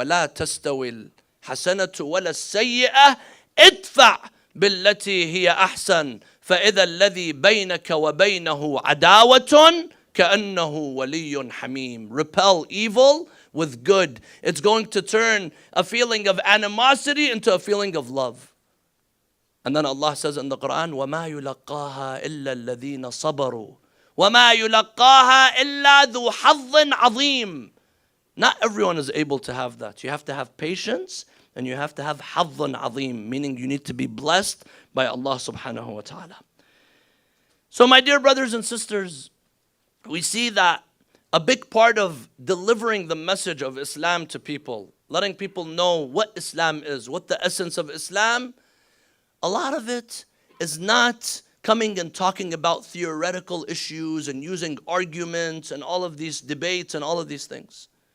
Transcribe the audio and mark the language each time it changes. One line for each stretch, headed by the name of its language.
Arabic: وَلَا تَسْتَوِي الْحَسَنَةُ وَلَا السَّيِّئَةُ ادْفَعْ بِالَّتِي هِيَ أَحْسَنُ فَإِذَا الَّذِي بَيْنَكَ وَبَيْنَهُ عَدَاوَةٌ كَأَنَّهُ وَلِيٌّ حَمِيمٌ.
English: Repel evil with good. It's going to turn a feeling of animosity into a feeling of love. And then Allah says in the Quran,
Arabic: وَمَا يُلَقَّاهَا إِلَّا الَّذِينَ صَبَرُوا وَمَا يُلَقَّاهَا إِلَّا ذُو حَظٍّ عَظِيمٍ.
English: Not everyone is able to have that. You have to have patience and you have to have
Arabic: حَظٌّ عَظِيم,
English: meaning you need to be blessed by Allah subhanahu wa ta'ala. So my dear brothers and sisters, we see that a big part of delivering the message of Islam to people, letting people know what Islam is, what the essence of Islam, a lot of it is not coming and talking about theoretical issues and using arguments and all of these debates and all of these things.